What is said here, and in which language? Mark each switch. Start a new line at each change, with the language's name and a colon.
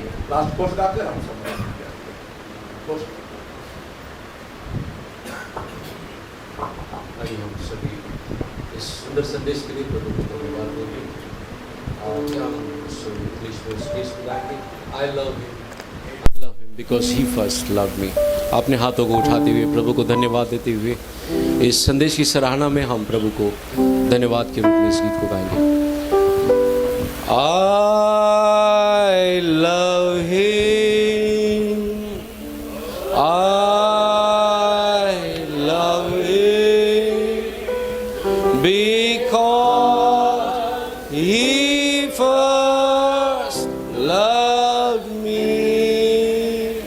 Hindi: Last post गाकर हम सब आइए हम सभी इस सुंदर संदेश के लिए प्रभु को धन्यवाद देंगे। क्या हम इंग्लिश में स्टेज पे गाएंगे?
English: I love him because he first loved me।
Hindi: अपने हाथों को उठाते हुए प्रभु को धन्यवाद देते हुए इस संदेश की सराहना में हम प्रभु को धन्यवाद के रूप में इस गीत को गाएंगे।
English: I love him, I love him because he first loved me